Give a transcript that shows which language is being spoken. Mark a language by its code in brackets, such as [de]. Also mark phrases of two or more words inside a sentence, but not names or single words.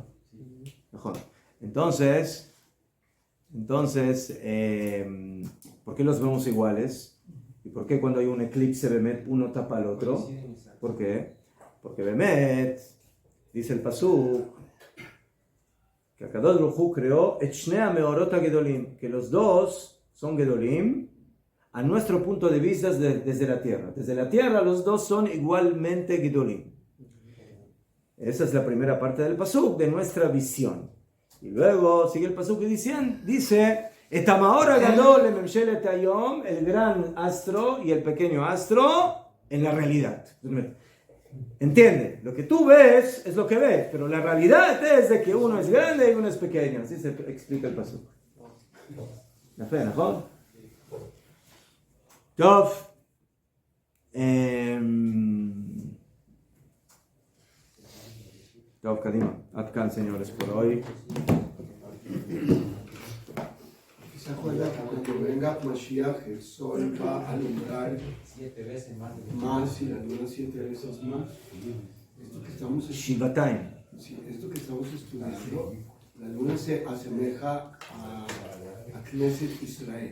[es] Entonces, ¿por qué los vemos iguales? ¿Y por qué cuando hay un eclipse Bemet uno tapa al otro? ¿Por qué? Porque Bemet, dice el Pasuk, que [he] הקדוש ברוך הוא [es] creó [he] את שני המאורות הגדולים, [es] que los dos son gedolim a nuestro punto de vista desde la tierra. Desde la tierra los dos son igualmente gedolim. Esa es la primera parte del Pasuk, de nuestra visión. Y luego sigue el Pasuk y dice [he] את המאור הגדול לממשלת היום, [es] el gran astro y el pequeño astro en la realidad. Entiende, lo que tú ves es lo que ves, pero la realidad es de que uno es grande y uno es pequeño. Así se explica el Pasuk. ¿La fe, no? [he] טוב. טוב, קדימה. [es] Atkan, señores, por hoy. ¿Se acuerda que cuando venga Mashiach el sol va a alumbrar 7 veces más y la luna 7 veces más? Esto que estamos Shivatayim. Sí, esto que estamos estudiando, la luna se asemeja a Knesset Israel.